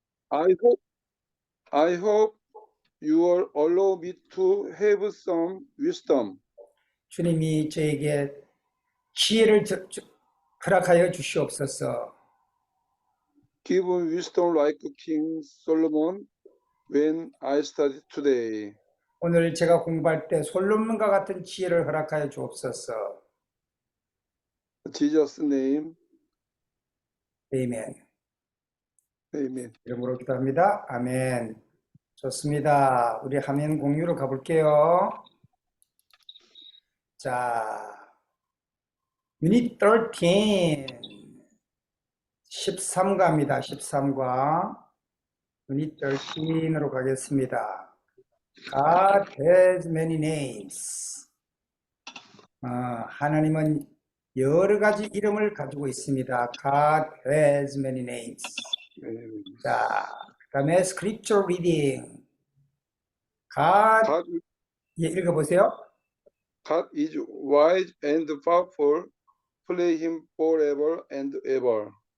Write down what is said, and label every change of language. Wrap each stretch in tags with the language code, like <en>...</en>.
<en>I hope I hope you will allow me to have some wisdom.</en> <ko>주님이 저에게 지혜를 허락하여 주시옵소서.</ko> <en>Give wisdom like King Solomon when I studied today.</en> <ko>오늘 제가 공부할 때 솔로몬과 같은 지혜를 허락하여 주옵소서.</ko> <en>Jesus' name,</en> <ko>아멘.</ko> <en>amen.</en> <ko>이름으로 기도합니다. 아멘. 좋습니다. 우리 화면 공유로 가볼게요. 자, 유닛 13, 13과입니다. 13과. 유닛 13으로 가겠습니다.</ko> <en>God has many names.</en> <ko>하나님은 여러 가지 이름을 가지고 있습니다.</ko> <en>God has many names.</en> <ko>자, 그 다음에</ko> <en>scripture reading.</en> <ko>God, 예, 읽어보세요.</ko> <en>God is wise and powerful. Play him forever and ever.</en>